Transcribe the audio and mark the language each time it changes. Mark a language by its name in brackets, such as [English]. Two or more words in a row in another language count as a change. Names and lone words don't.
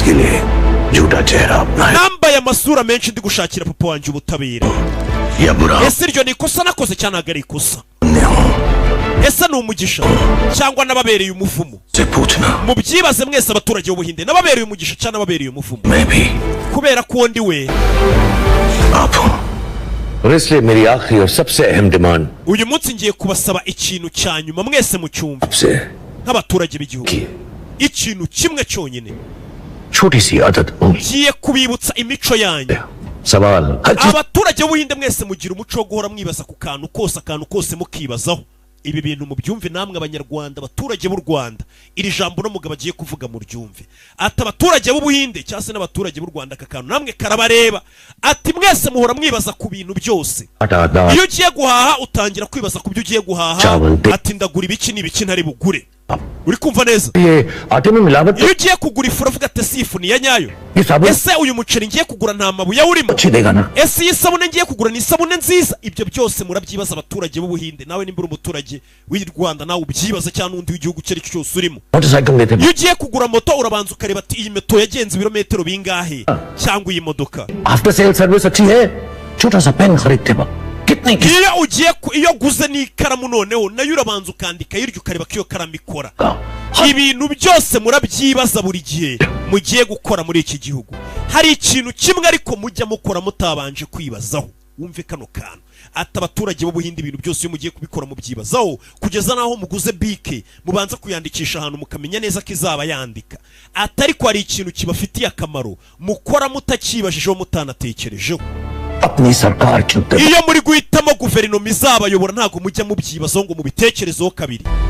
[Kinyarwanda] Nambaye amasura menshi ndi gushakira papa wanjye ubutabera. Ese iryo ni ikosa nakoze cyane ntabwo ari ikosa? Ese ni umugisha cyangwa nababereye umuvumo? Mubyibaze mwese abaturage b'Ubuhinde, nababereye umugisha cyangwa nababereye umuvumo? Kubera ko ndi we. [Hindi] और इसलिए मेरी आखिरी और सबसे अहम डिमांड [Kinyarwanda] uyu munsi ngiye kubasaba ikintu cya nyuma mwese mu cyumba nk'abaturage b'igihugu. Ikintu kimwe cyonyine, [Hindi] छोटी सी आदत होगी. [Kinyarwanda] ngiye kubibutsa imico yanyu. [Hindi] सवाल [Kinyarwanda] Abaturage b'Ubuhinde mwese mugira umuco wo guhora mwibaza ku kantu kose mukibazaho. Ibi bintu mu byumve namwe abanyarwanda, abaturage b'u Rwanda, iri jambo no mugabo agiye kuvuga mu ryumve. Ati abaturage b'Ubuhinde cyangwa se n'abaturage b'u Rwanda, aka kantu namwe karabareba. Ati mwese muhora mwibaza ku bintu byose. Iyo ugiye guhaha utangira kwibaza ku byo ugiye guhaha. Ati ndagura ibiki n'ibiki ntari bugure. uri kumva neza [Hindi] ये आटे में मिलावट [Kinyarwanda] iyo ugiye kugura ifu uravuga ati si ifu ni iya nyayo ese uyu muceri ngiye kugura nta mabuye awurimo ese iyi sabune ngiye kugura ni isabune nziza ibyo byose murabyibaza abaturage b'ubuhinde nawe nimba uri umuturage w'i Rwanda nawe ubyibaza cyangwa n'undi w'igihugu icyo ari cyo cyose urimo iyo ugiye kugura moto urabanza ukareba ati iyi moto yagenze ibirometero bingahe cyangwa iyi modoka [English] after sale service [Hindi] अच्छी है छोटा सा पेन खरीदते वक्त [Kinyarwanda] iyo guze n'ikaramu noneho nayo urabanza ukandika hirya ukareba ko iyo karamu ikora ibintu byose murabyibaza buri gihe mugiye gukora muri iki gihugu hari ikintu kimwe ariko mujya mukora mutabanje kwibazaho wumve kano kantu ati abaturage b'ubuhinde ibintu byose iyo mugiye kubikora mubyibazaho kugeza naho muguze bike mubanza kuyandikisha ahantu mukamenya neza ko izaba yandika atari ko hari ikintu kibafitiye akamaro mukora mutakibajijeho mutanatekerejeho iyo muri guhitamo guverinoma izabayobora ntabwo mujya mubyibazaho ngo mubitekerezeho kabiri